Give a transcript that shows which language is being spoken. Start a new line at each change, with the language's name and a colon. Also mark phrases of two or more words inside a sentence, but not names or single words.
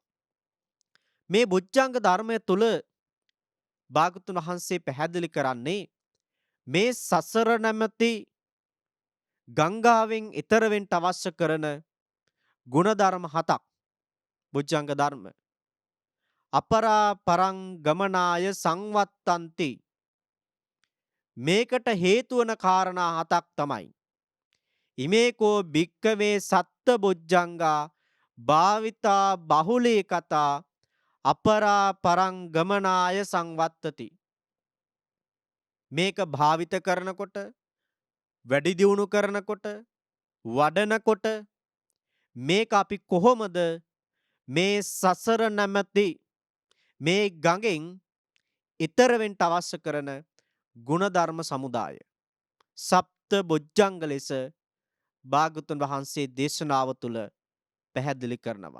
Sinhala: මේ බොජ්ජංග ධර්මය තුල භාගතුන් වහන්සේ පැහැදිලි කරන්නේ මේ සසර නැමැති ගංගාවෙන් ඈතර වෙන්න අවශ්‍ය කරන ගුණධර්ම 7ක් බොජ්ජංග ධර්ම.
Pali: අපරා පරං ගමනාය සංවත්තන්ති
Sinhala: මේකට හේතු වන කාරණා හතක් තමයි.
Pali: ඉමේකෝ භික්කවේ සත්ත බොජ්ජංගා භාවිතා බහුලී කතා අපරා පරං ගමනාය සංවත්තති.
Sinhala: මේක භාවිත කරනකොට, වැඩි දියුණු කරනකොට, වඩනකොට මේක අපි කොහොමද මේ සසර නැමැති මේ ගඟෙන් ඈතර වෙන්න අවශ්‍ය කරන ගුණධර්ම සමුදාය සප්ත බොජ්ජංග ලෙස භාගතුන් වහන්සේ දේශනාව තුළ පැහැදිලි කරනවා.